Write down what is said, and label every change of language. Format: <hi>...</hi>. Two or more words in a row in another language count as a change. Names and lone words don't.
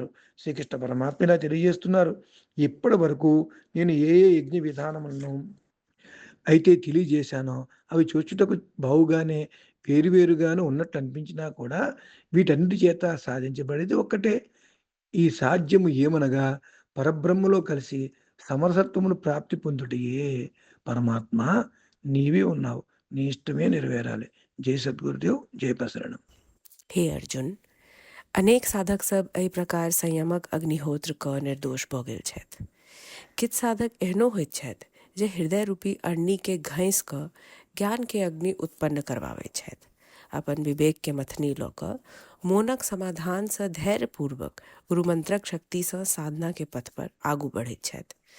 <te>శ్రీకృష్ణ పరమాత్మ ఇలా తెలియజేస్తున్నారు. ఇప్పటి వరకు నేను ఏ ఏ యజ్ఞ విధానములను అయితే తెలియజేశానో అవి చూచుటకు బావుగానే వేరువేరుగాను ఉన్నట్టు అనిపించినా కూడా వీటన్నిటి చేత సాధించబడేది ఒక్కటే. ఈ సాధ్యము ఏమనగా పరబ్రహ్మలో కలిసి సమరసత్వమును ప్రాప్తి పొందుటయే. పరమాత్మ నీవే ఉన్నావు, నీ ఇష్టమే నెరవేరాలి. జై సద్గురుదేవ్, జై ప్రసరణం.</te> <mai>हे अर्जुन, अनेक साधक सब एहि प्रकार संयमक अग्निहोत्र क निर्दोष भऽ गेल छथि। किछु साधक एहनो होइत छथि जे हृदय रूपी अग्नि के घैंस क ज्ञान के अग्नि उत्पन्न करवाबै छथि। अपन विवेक के मथनी लऽ कऽ मोनक समाधान सँ धैर्यपूर्वक गुरुमंत्रक शक्ति सँ साधना के पथ पर आगू बढ़ैत छथि।</mai>